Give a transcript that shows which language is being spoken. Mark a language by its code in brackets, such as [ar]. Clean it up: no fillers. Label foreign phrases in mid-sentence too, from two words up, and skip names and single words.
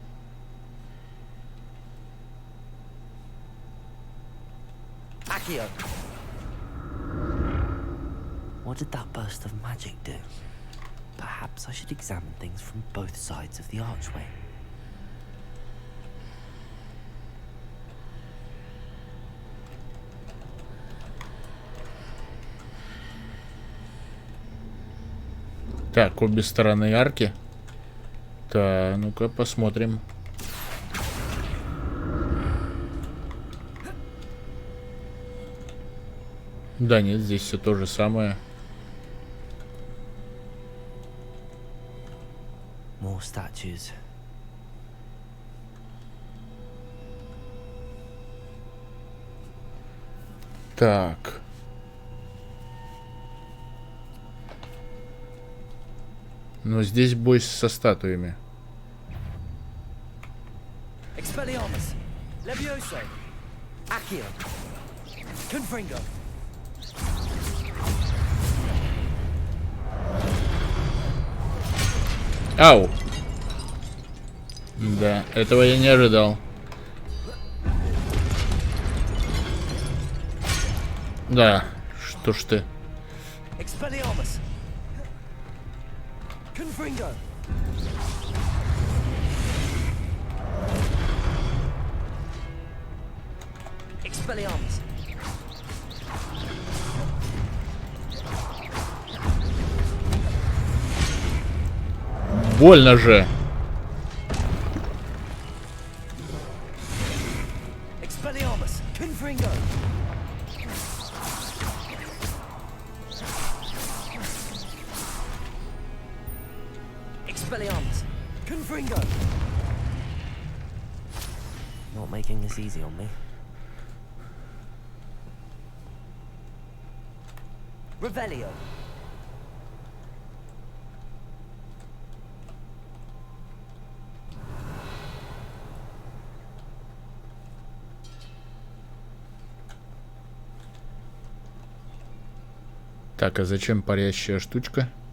[la] Accio. [en] What did that burst of magic do? Perhaps I should examine things from both sides of the archway. [ru] Так, обе стороны арки. Так, ну-ка посмотрим. Да нет, здесь все то же самое. [en] More statues. [ru] Так. Но здесь бой со статуями. [la] Expelliarmus. Levioso. Accio. Confringo. [ru] Ау! Да, этого я не ожидал. Да, что ж ты. [la] Expelliarmus. Confringo. Expelliarmus. [ru] Больно же. [la] Expelliarmus. Confringo. Expelliarmus. Confringo. [en] Not making this easy on me. [la] Revelio. [ru] Так, а зачем парящая штучка?